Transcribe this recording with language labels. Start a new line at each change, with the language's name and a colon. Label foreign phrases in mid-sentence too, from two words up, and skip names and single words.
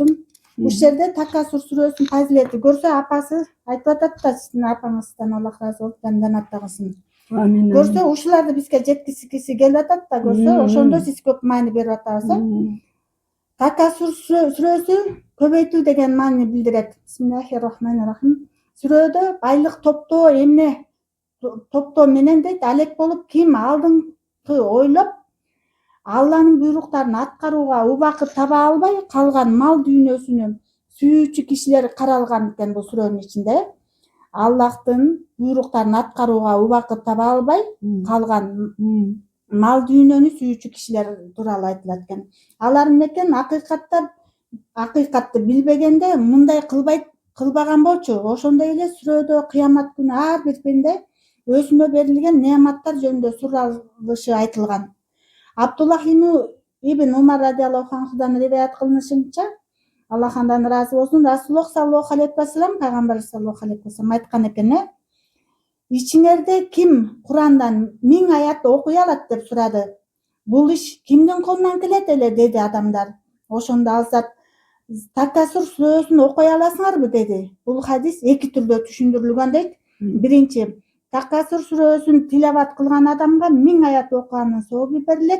Kyrgyz: Ушул жерде Такасур сүрөсүнүн фазилети көрсө апасы айтып атат да, сиздин апаңыздан Аллах разы болсун, жанат кылсын. Амин. Көрсө ушуларды бизге жеткизгиси келип атат да, көрсө ошондо сиз көп маани берип атасыз. Такасур сүрөсү көбөйтүү деген маани билдирет.
Arabic: بسم الله الرحمن الرحيم.
Kyrgyz: Сүрөдө байлык топтоо эмне топтоо менен дейт, алек болуп ким алдыңкы ойлоп Алланын буйруктарын аткарууга убакыт таба албай калган мал дүйнөсүнү сүйүүчү кишилер каралган экен бул сүрөнүн ичинде. Аллахтын буйруктарын аткарууга убакыт таба албай калган мал дүйнөнү сүйүүчү кишилер тууралуу айтылат экен. Алар экен акыйкатты билбегенде мындай кылбаган болчу. Ошондой эле сүрөдө кыямат күнү ар бир пенде өзүнө берилген неаматтар жөнүндө суралышы айтылган. Абдуллах ибн Умар
Arabic: رضي الله عنه
Kyrgyz: риваят кылынышынча, Аллах андан ыраазы болсун,
Arabic: رسول الله صلى الله عليه وسلم,
Kyrgyz: пайгамбар
Arabic: صلى الله عليه وسلم
Kyrgyz: айткан экен: "Ичиңерде ким Курандан 1000 аят окуй алат?" деп сурады. "Бул иш кимдин колунан келет эле?" деди адамдар. Ошондо ал зат Такасур сүрөсүн окуй аласыңарбы деди. Бул хадис эки түрдө түшүндүрүлгөн дейт. Биринчи, Такасур сүрөсүн тилават кылган адамга 1000 аят окуганын сообу берилет.